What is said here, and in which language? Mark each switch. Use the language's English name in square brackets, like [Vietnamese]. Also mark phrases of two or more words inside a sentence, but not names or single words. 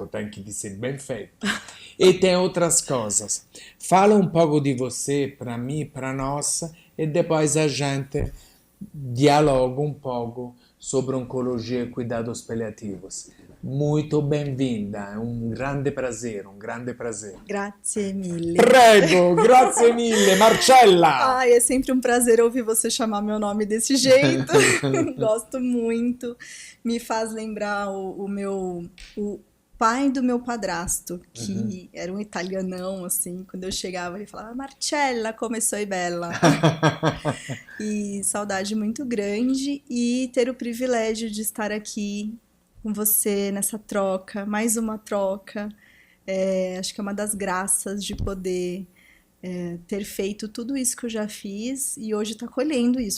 [Portuguese] Tem que dizer bem feito. E tem outras coisas. Fala um pouco de você para mim, para nós, e depois a gente dialoga um pouco sobre oncologia e cuidados paliativos. Muito bem-vinda, é um grande prazer, um grande prazer. [Italian] Grazie mille. Prego, grazie mille, Marcella! [Portuguese] Ai, é sempre um prazer ouvir você chamar meu nome desse jeito. Gosto muito. Me faz lembrar o pai do meu padrasto, que era um italianão, assim. Quando eu chegava, ele falava, [Italian] Marcella, come sei bella. [Portuguese] E saudade muito grande e ter o privilégio de estar aqui com você nessa troca, mais uma troca. Acho que é uma das graças de poder ter feito tudo isso que eu já fiz e hoje estar colhendo isso.